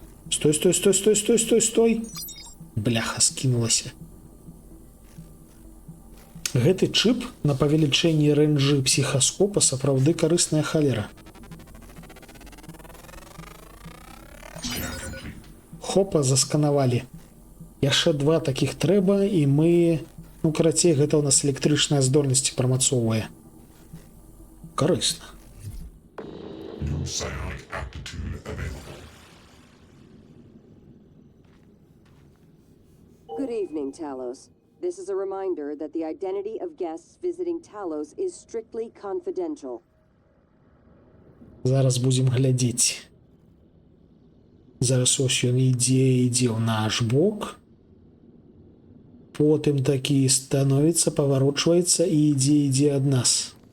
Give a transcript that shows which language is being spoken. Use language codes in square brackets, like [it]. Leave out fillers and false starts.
[be] Стой, стой, стой, стой, стой, стой, стой. Бляха, скінулася. Гэты чып на павелічэнні рэйнджы псіхаскопа сапраўды карысная халера. Хопа, засканавалі. Яшчэ 2 такіх трэба, і мы... Ну, карацей, гэта ў нас электрычныя здольнасці прамацоўвае. Карысна. [en] Good evening, Talos. This is a reminder that the identity of guests visiting Talos is strictly confidential. [be] Зараз будзем глядзець. Зараз ось ён ідзе ў наш бок. Потым такі становіцца, паварочваецца і ідзе ад нас.